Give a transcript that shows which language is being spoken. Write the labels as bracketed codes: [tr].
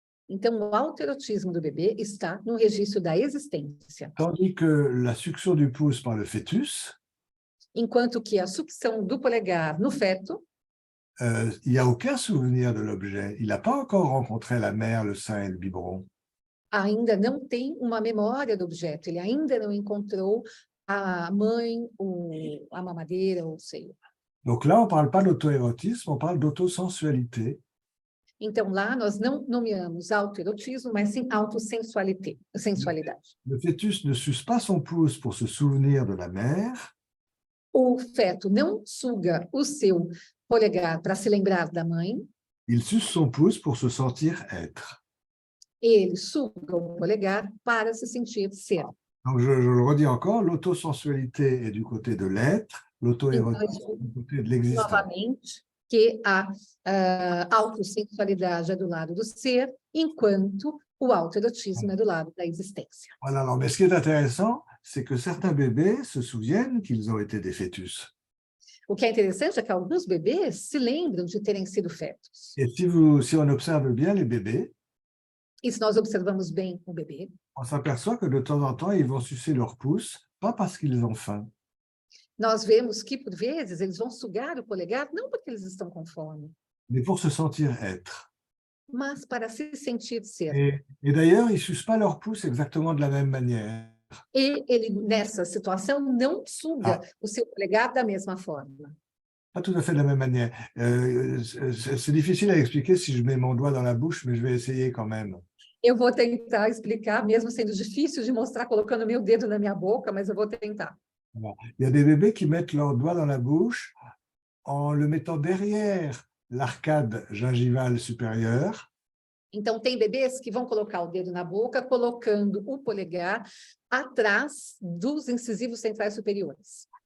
[pt] Então, o autoerotismo do bebê está no registro da existência, [fr] Tandis que la succion du pouce par le fœtus, [pt] enquanto que a sucção do polegar no feto, [fr] il n'y a aucun souvenir de l'objet. Il n'a pas encore rencontré la mère, le sein et le biberon. [pt] ainda não tem uma memória do objeto, ele ainda não encontrou a mãe, a mamadeira ou o seio. [fr] Donc là, on ne parle pas d'auto-érotisme, on parle d'autosensualité. [pt] Então, lá nós não nomeamos autoerotismo, mas sim autossensualidade. [fr] Le fœtus ne suce pas son pouce pour se souvenir de la mère, [pt] O feto não suga o seu polegar para se lembrar da mãe, [fr] il suce son pouce pour se sentir être. [pt] ele suga o polegar para se sentir ser. [fr] Donc, je le redis encore, l'autosensualité est du côté de l'être, l'auto-érotisme du côté de l'existence. [pt] Novamente, que a autossensualidade é do lado do ser, enquanto o autoerotismo é do lado da existência. [fr] Voilà, alors, mais ce qui est intéressant, c'est que certains bébés se souviennent qu'ils ont été des fœtus. [pt] O que é interessante é que alguns bebês se lembram de terem sido fetos. [fr] Et si on observe bien les bébés, [pt] E se nós observamos bem o bebê, [fr] on s'aperçoit que de temps en temps, ils vont sucer leur pouce, pas parce qu'ils ont faim, [pt] nós vemos que, por vezes, eles vão sugar o polegar não porque eles estão com fome, [fr] mais pour se sentir être. [pt] mas para se sentir ser. [fr] Et d'ailleurs, ils ne sucent pas leur pouce exactement de la même manière. [pt] E ele, nessa situação, não suga o seu polegar da mesma forma. [fr] Pas tout à fait de la même manière. C'est difficile à expliquer si je mets mon doigt dans la bouche, mais je vais essayer quand même. [pt] Eu vou tentar explicar, mesmo sendo difícil de mostrar colocando meu dedo na minha boca, mas eu vou tentar. [fr] Voilà. Il y a des bébés qui mettent leur doigt dans la bouche en le mettant derrière l'arcade gingivale supérieure. [pt] Então, tem bebês que vão colocar o dedo na boca, colocando o polegar atrás dos incisivos centrais superiores.